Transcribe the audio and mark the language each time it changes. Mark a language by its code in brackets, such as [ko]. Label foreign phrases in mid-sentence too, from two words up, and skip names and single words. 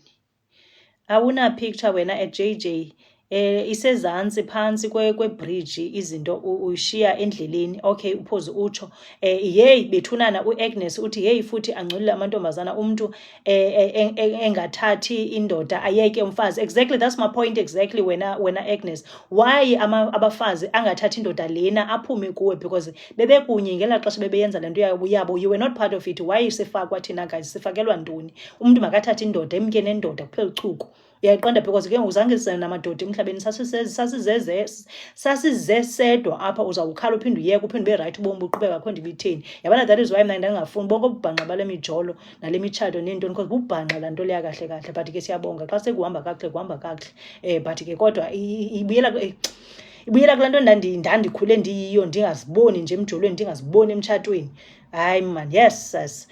[xh] Awuna picture wena JJ isezantsi phantsi kwebridge izinto ushiya endleleni. Okay uPhozi utsho bethunana uAgnes uthi futhi angcolile amantombazana umntu engathathi indoda ayeke umfazi. [en] Exactly, that's my point exactly wena Agnes. [xh] Why abafazi angathathi indoda lena aphume kuwe because bebekunye ngela xesha bebeyenza le nto yabo. [en] You were not part of it. Why [xh] sifakwa thina [en] guys? [xh] Sifakelwa ntoni? Umntu makathathe indoda emke nendoda kuphela uchuku. Uyayiqonda because ke uzange sizane namadoda emhlabeni sasizesedwa apha uzawukhala uphinde uyeke uphinde ube right ubomi buqhubeka akho nto ibitheni. Yabona [en] that is why [xh] mna ndingafuni bonke ububhanqa bale mijolo nale mitshato neentoni because bubhanqa laa nto leya kahle but ke siyabonga xa sekuhamba kakuhle kuhamba kakuhle. But ke kodwa ibuyela ibuyela kulaa nto ndandikhule ndiyiyo, ndingaziboni nje emjolweni, ndingaziboni emtshatweni. [en] Hayi man, yes sis.